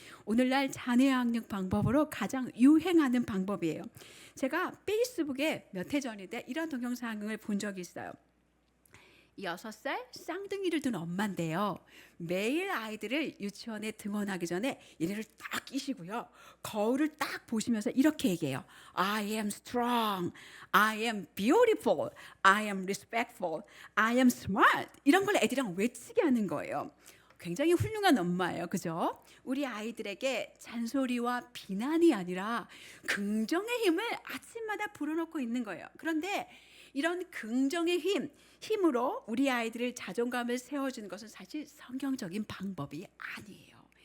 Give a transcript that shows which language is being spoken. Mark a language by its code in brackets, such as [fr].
[ko] 오늘날 자녀 양육 방법으로 가장 유행하는 방법이에요. 제가 페이스북에 몇 해 전인데 이런 동영상을 본 적이 있어요. 6살 쌍둥이를 둔 엄마인데요. 매일 아이들을 유치원에 등원하기 전에 얘네를 딱 끼시고요. 거울을 딱 보시면서 이렇게 얘기해요. [en] I am strong, I am beautiful, I am respectful, I am smart. [ko] 이런 걸 애들이랑 외치게 하는 거예요. 굉장히 훌륭한 엄마예요. 그죠? 우리 아이들에게 잔소리와 비난이 아니라 긍정의 힘을 아침마다 불어넣고 있는 거예요. 그런데 이런 긍정의 힘으로 우리 아이들의 자존감을 세워주는 것은 사실 성경적인 방법이 아니에요.